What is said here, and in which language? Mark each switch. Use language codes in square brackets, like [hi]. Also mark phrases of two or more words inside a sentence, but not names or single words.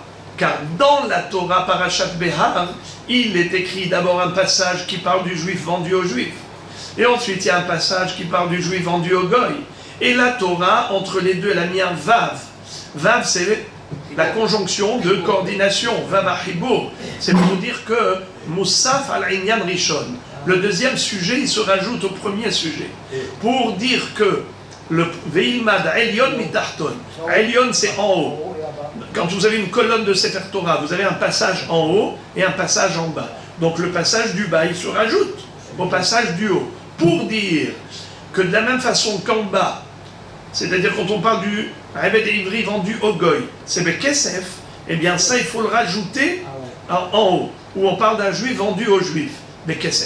[fr] Car dans la Torah [he] פרשת בהר, [fr] il est écrit d'abord un passage qui parle du juif vendu au juif. Et ensuite, il y a un passage qui parle du juif vendu au goy. Et la Torah, entre les deux, elle a mis un vav. Vav, c'est la conjonction de coordination. [he] וו החיבור. C'est pour dire que מוסף על ענין ראשון. [fr] Le deuxième sujet, il se rajoute au premier sujet. Pour dire que le [he] ולמד עליון מתחתון. [fr] Elyon, c'est en haut. Quand vous avez une colonne de Sefer Torah, vous avez un passage en haut et un passage en bas. Donc le passage du bas, il se rajoute au passage du haut. Pour dire que de la même façon qu'en bas, c'est-à-dire quand on parle du [he] עבד עברי [fr] vendu au goy, c'est Bekesef, eh bien ça il faut le rajouter en haut, où on parle d'un juif vendu au juif, Bekesef.